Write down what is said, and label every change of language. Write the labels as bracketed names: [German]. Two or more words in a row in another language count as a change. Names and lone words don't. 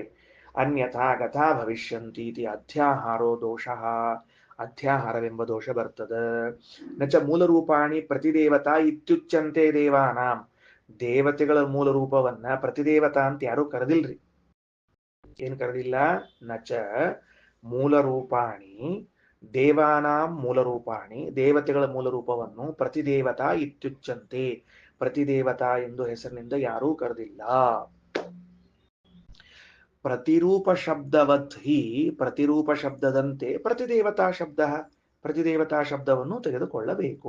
[Sanskrit] ಅನ್ಯಥಾ ಗತಾ ಭವಿಷ್ಯಂತಿ ಇತಿ ಅಧ್ಯಾಹಾರೋ ದೋಷಃ, [Kannada] ಅಧ್ಯಾಹಾರವೆಂಬ ದೋಷ ಬರ್ತದ. [Sanskrit] ನಚ ಮೂಲ ರೂಪಾಣಿ ಪ್ರತಿದೇವತಾ ಇತ್ಯುಚ್ಯಂತೆ ದೇವಾನಾಂ, [Kannada] ದೇವತೆಗಳ ಮೂಲ ರೂಪವನ್ನ ಪ್ರತಿದೇವತಾ ಅಂತ ಯಾರು ಕರೆದಿಲ್ರಿ. ಏನ್ ಕರೆದಿಲ್ಲ? [Sanskrit] ನಚ ಮೂಲ ರೂಪಾಣಿ ದೇವಾನಾಂ ಮೂಲ ರೂಪಾಣಿ, [Kannada] ದೇವತೆಗಳ ಮೂಲ ರೂಪವನ್ನು [Sanskrit] ಪ್ರತಿದೇವತಾ ಇತ್ಯುಚ್ಯಂತೆ, [Kannada] ಪ್ರತಿದೇವತಾ ಎಂದು ಹೆಸರಿನಿಂದ ಯಾರೂ ಕರೆದಿಲ್ಲ. [Sanskrit] ಪ್ರತಿರೂಪ ಶಬ್ದವತ್ ಹಿ, [Kannada] ಪ್ರತಿರೂಪ ಶಬ್ದದಂತೆ ಪ್ರತಿದೇವತಾ ಶಬ್ದ, ಪ್ರತಿದೇವತಾ ಶಬ್ದವನ್ನು ತೆಗೆದುಕೊಳ್ಳಬೇಕು.